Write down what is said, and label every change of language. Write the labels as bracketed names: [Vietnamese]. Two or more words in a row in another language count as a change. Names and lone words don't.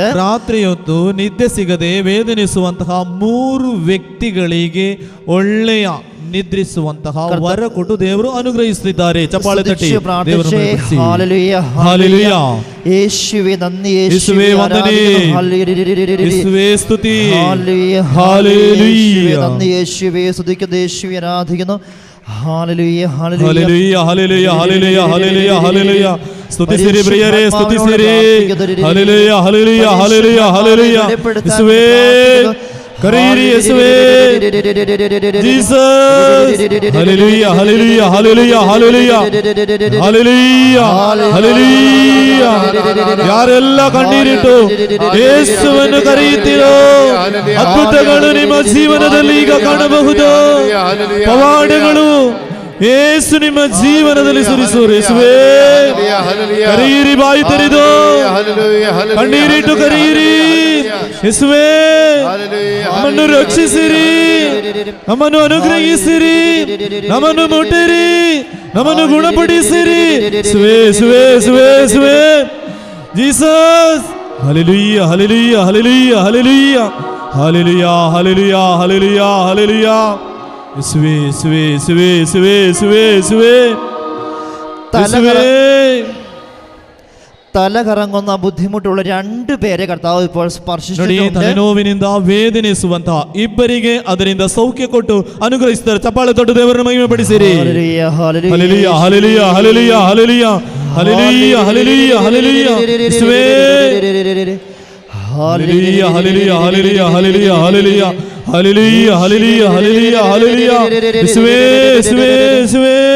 [Kannada] ರಾತ್ರಿಯೊತ್ತು ನಿದ್ದೆ ಸಿಗದೆ ವೇದನಿಸುವಂತಹ 3 ವ್ಯಕ್ತಿಗಳಿಗೆ ಒಳ್ಳೆಯ ನಿದ್ರಿಸುವಂತಹ ವರ ಕೊಟ್ಟು ದೇವರು ಅನುಗ್ರಹಿಸುತ್ತಿದ್ದಾರೆ. ಚಪ್ಪಾಳೆ ತಟ್ಟಿ ದೇವರನ್ನು ಸ್ತುತಿಸಿ. ಹಲ್ಲೆಲೂಯಾ ಹಲ್ಲೆಲೂಯಾ. [Malayalam] യേശുവേ നന്ദി, യേശുവേ വന്ദനം, യേശുവേ സ്തുതി. ഹല്ലേലൂയ ഹല്ലേലൂയ നന്ദി യേശുവേ, സ്തുതിക്കുന്നു യേശുവേ, ആരാധിക്കുന്നു. ഹല്ലേലൂയ ഹല്ലേലൂയ ഹല്ലേലൂയ ഹല്ലേലൂയ ഹല്ലേലൂയ ഹല്ലേലൂയ. [Kannada] ಸ್ತುತಿಸಿರಿ ಪ್ರಿಯರೇ, ಸ್ತುತಿಸಿರಿ. [Malayalam] ഹല്ലേലൂയ ഹല്ലേലൂയ ഹല്ലേലൂയ ഹല്ലേലൂയ. [Kannada] ಯೇಸುವೇ ಕರೆಯಿರಿ, ಯೇಸುವೇ ಜೀಸಸ್. [Malayalam] ഹല്ലേലൂയ ഹല്ലേലൂയ ഹല്ലേലൂയ ഹല്ലേലൂയ ഹല്ലേലൂയ ഹല്ലേലൂയ. [Kannada] ಯಾರೆಲ್ಲ ಕಣ್ಣೀರಿಟ್ಟು ಯೇಸುವನ್ನು ಕರೆಯುತ್ತೀರೋ ಅದ್ಭುತಗಳು ನಿಮ್ಮ ಜೀವನದಲ್ಲಿ ಈಗ ಕಾಣಬಹುದು. ಪವಾಡಗಳು ಯೇಸು ನಿಮ್ಮ ಜೀವನದಲ್ಲಿ ಸುರಿಸುವರು. ಯೇಸುವೇ ಕರೆಯಿರಿ, ಬಾಯಿ ತೆರೆದು ಕಣ್ಣೀರಿಟ್ಟು ಕರೆಯಿರಿ. ಯೇಸುವೇ ನಮ್ಮನ್ನು ರಕ್ಷಿಸಿರಿ, ನಮ್ಮನ್ನು ಅನುಗ್ರಹಿಸಿರಿ, ನಮ್ಮನ್ನು ಮುಟ್ಟಿರಿ, ನಮ್ಮನ್ನು ಗುಣಪಡಿಸಿರಿ. ಯೇಸುವೇ ಯೇಸುವೇ ಯೇಸುವೇ ಯೇಸುವೇ ಜೀಸಸ್. ಹಲ್ಲೆಲೂಯಾ ಹಲ್ಲೆಲೂಯಾ ಹಲ್ಲೆಲೂಯಾ ಹಲ್ಲೆಲೂಯಾ ಹಲ್ಲೆಲೂಯಾ ಹಲ್ಲೆಲೂಯಾ ಹಲ್ಲೆಲೂಯಾ ಹಲ್ಲೆಲೂಯಾ. [Malayalam] യേശുവേ യേശുവേ യേശുവേ യേശുവേ യേശുവേ യേശുവേ. തല കറങ്ങുന്ന ബുദ്ധിമുട്ടുള്ള 2 പേരെ കർത്താവ് ഇപ്പോൾ സ്പർശിച്ചിട്ടുണ്ട്. [Kannada] ತಲೆನೋವಿನಿಂದ ವೇದನಿಸುವಂತ ಇಬ್ಬರಿಗೆ ಅದರಿಂದ ಸೌಖ್ಯ ಕೊಟ್ಟು ಅನುಗ್ರಹಿಸಿದ್ದಾರೆ. ಚಪ್ಪಾಳೆ ತೊಟ್ಟು ದೇವರನ್ನು ಮಹಿಮೆಪಡಿಸಿರಿ. ಹಲ್ಲೆಲೂಯಾ ಹಲ್ಲೆಲೂಯಾ ಹಲ್ಲೆಲೂಯಾ ಹಲ್ಲೆಲೂಯಾ ಹಲ್ಲೆಲೂಯಾ ಹಲ್ಲೆಲೂಯಾ ಹಲ್ಲೆಲೂಯಾ ಹಲ್ಲೆಲೂಯಾ ಯೇಸುವೇ ಹಲ್ಲೆಲೂಯಾ ಹಲ್ಲೆಲೂಯಾ ಹಲ್ಲೆಲೂಯಾ ಹಲ್ಲೆಲೂಯಾ ಹಲ್ಲೆಲೂಯಾ ಹಲ್ಲೆಲೂಯಾ ಹಲ್ಲೆಲೂಯಾ ಹಲ್ಲೆಲೂಯಾ ಹಲ್ಲೆಲೂಯಾ ಯೇಸುವೇ ಯೇಸುವೇ ಯೇಸುವೇ